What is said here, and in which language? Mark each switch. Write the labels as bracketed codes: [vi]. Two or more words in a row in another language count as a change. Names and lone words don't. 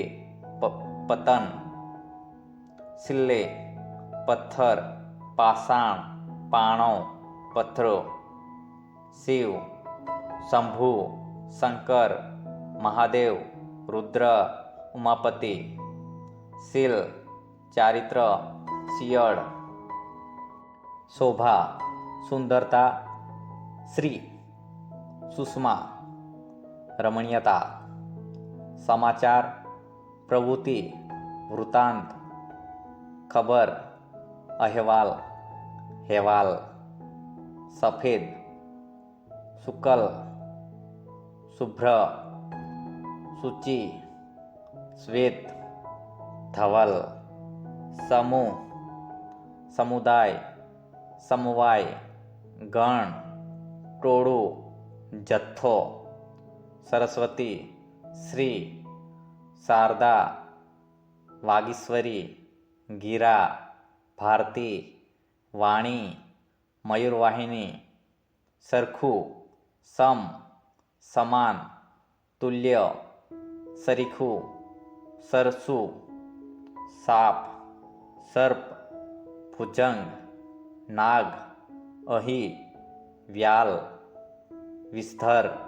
[gu] પતન સિલ્લે પથ્થર પાષાણ પાણો પથ્થરો શિવ શંભુ શંકર મહાદેવ રુદ્ર ઉમાપતિ શીલ ચારિત્ર શિયળ શોભા સુંદરતા શ્રી સુષ્મા રમણીયતા સમાચાર પ્રવૃત્તિ વૃત્તાંત ખબર અહેવાલ, હેવાલ, સફેદ, શુક્લ, શુભ્ર, શુચિ, શ્વેત, ધવલ, સમૂહ, સમુદાય, સમવાય, ગણ, ટોળું, જથ્થો, સરસ્વતી, શ્રી, શારદા, વાગીશ્વરી, ગિરા, ભારતી, વાણી, મયૂરવાહિની, સરખું, સમ, સમાન, તુલ્ય, સરીખું, સરસું, સાપ, સર્પ, ભુજંગ, નાગ, અહી, વ્યાલ, વિસ્ધર,